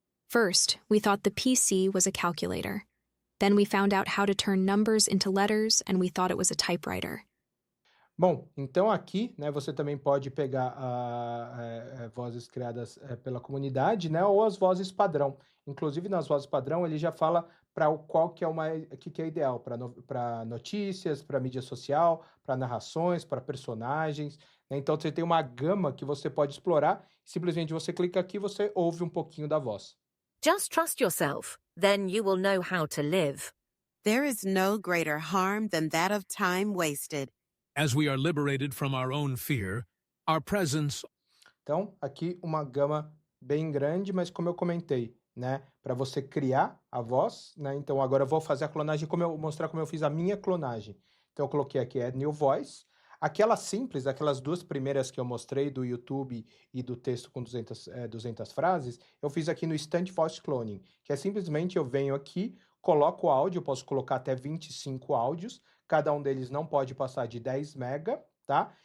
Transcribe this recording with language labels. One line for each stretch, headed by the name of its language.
English: First, we thought the PC was a calculator. Then we found out how to turn numbers into letters, and we thought it was a typewriter.
Portuguese: Bom, então aqui, né, você também pode pegar vozes criadas pela comunidade, né, ou as vozes padrão. Inclusive nas vozes padrão ele já fala para o qual que é o mais, que é ideal para notícias, para mídia social, para narrações, para personagens, né? Então você tem uma gama que você pode explorar. Simplesmente você clica aqui, e você ouve um pouquinho da voz.
English: Just trust yourself, then you will know how to live. There is no greater harm than that of time wasted. As we are liberated from our own fear, our presence.
Portuguese: Então, aqui uma gama bem grande, mas como eu comentei, né, para você criar a voz, né? Então agora eu vou fazer a clonagem, mostrar como eu fiz a minha clonagem. Então eu coloquei aqui Add New Voice. Aquela simples, aquelas duas primeiras que eu mostrei do YouTube e do texto com 200 frases, eu fiz aqui no Instant Voice Cloning, que é simplesmente eu venho aqui, coloco o áudio, eu posso colocar até 25 áudios, cada um deles não pode passar de 10 mega, tá?